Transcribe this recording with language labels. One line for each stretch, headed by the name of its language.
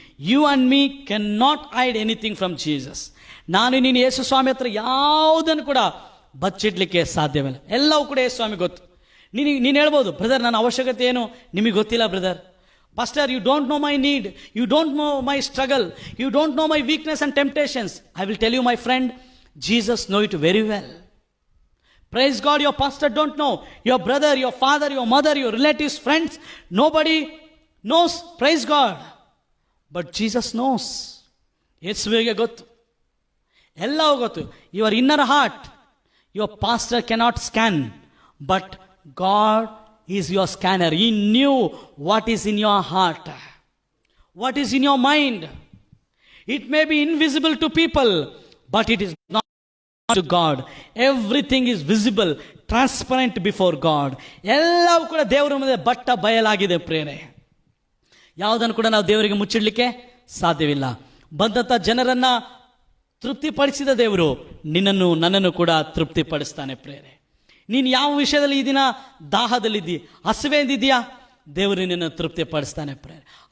English: You and me can not hide anything from Jesus.
Kannada: ನಾನು ನೀನು ಯೇಸು ಸ್ವಾಮಿ ಹತ್ರ ಯಾವುದನ್ನು ಕೂಡ ಬಚ್ಚಿಡ್ಲಿಕ್ಕೆ ಸಾಧ್ಯವಿಲ್ಲ. ಎಲ್ಲವೂ ಕೂಡ ಯೇಸು ಸ್ವಾಮಿ ಗೊತ್ತು. ನೀನು ಹೇಳ್ಬೋದು, ಬ್ರದರ್ ನನ್ನ ಅವಶ್ಯಕತೆ ಏನು ನಿಮಗೆ ಗೊತ್ತಿಲ್ಲ brother.
English: Pastor, you don't know my need, you don't know my struggle, you don't know my weakness and temptations. I will tell you my friend, Jesus know it very well. Praise God, your pastor don't know, your brother, your father, your mother, your relatives, friends, nobody knows. Praise God. But Jesus knows.
Kannada: ಯೇಸುವಿಗೆ ಗೊತ್ತು, ಎಲ್ಲವೂ ಗೊತ್ತು.
English: Your inner heart, your pastor cannot scan, but God is your scanner. He knew what is in your heart, what is in your mind. It may be invisible to people, but it is not to God. Everything is visible, transparent before God.
Kannada: ಎಲ್ಲವೂ ಕೂಡ ದೇವರ ಮುಂದೆ but ಬಯಲಾಗಿದೆ ಪ್ರೇರೆ. ಯಾವುದನ್ನು ಕೂಡ ನಾವು ದೇವರಿಗೆ ಮುಚ್ಚಿಡಲಿಕ್ಕೆ ಸಾಧ್ಯವಿಲ್ಲ. ಬಂದಂಥ ಜನರನ್ನ ತೃಪ್ತಿಪಡಿಸಿದ ದೇವರು ನಿನ್ನನ್ನು ನನ್ನನ್ನು ಕೂಡ ತೃಪ್ತಿಪಡಿಸ್ತಾನೆ ಪ್ರೇರೆ. ನೀನು ಯಾವ ವಿಷಯದಲ್ಲಿ ಈ ದಿನ ದಾಹದಲ್ಲಿದ್ದೀ, ಹಸಿವೆಂದಿದೆಯಾ, ದೇವರು ನಿನ್ನನ್ನು ತೃಪ್ತಿಪಡಿಸ್ತಾನೆ ಪ್ರೇರೆ.